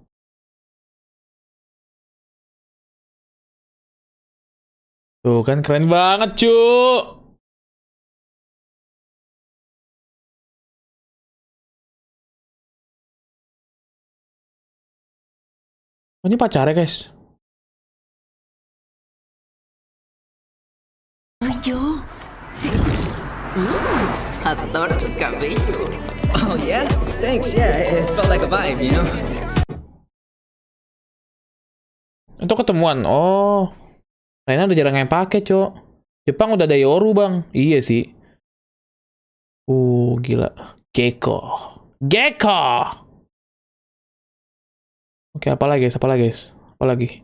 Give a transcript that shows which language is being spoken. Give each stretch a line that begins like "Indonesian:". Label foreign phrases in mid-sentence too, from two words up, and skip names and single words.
Indonesian: Tuh kan keren banget, Cuk. Oh, ini pacarnya, guys. Yo.
Spanish: Adoro tu cabello.
English: Oh yeah? Thanks, yeah. It felt like a vibe, you know?
Indonesian: Itu ketemuan. Oh. Reina udah jarang yang pakai, Cok. Jepang udah ada Yoru, Bang. Iya sih. Gila. Gecko. Oke, apa lagi, guys? Apa lagi?